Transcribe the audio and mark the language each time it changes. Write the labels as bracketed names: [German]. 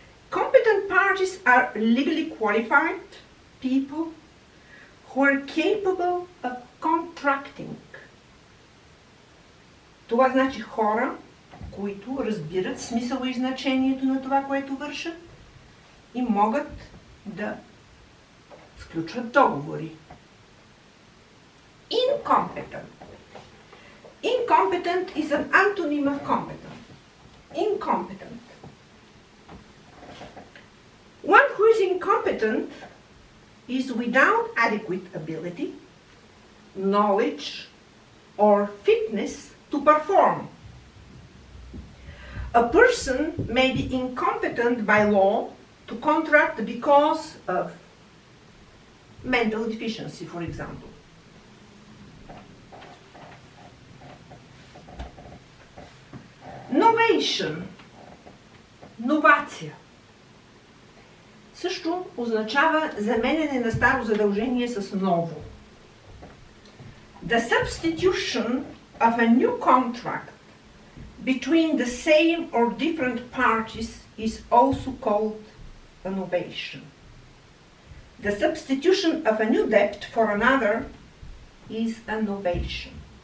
[English] Competent parties are legally qualified people who are capable of contracting. [Bulgarian] Това значи хора, които разбират смисъла и значението на това, което вършат и могат да сключват договори. [English] Incompetent. Incompetent is an antonym of competent. Incompetent. One who is incompetent is without adequate ability, knowledge, or fitness to perform. A person may be incompetent by law to contract because of mental deficiency, for example. Novation. Новация. [Bulgarian] Също означава заменяне на старо задължение с ново. [English] The substitution of a new contract between the same or different parties is also called a novation. The substitution of a new debt for another is a novation.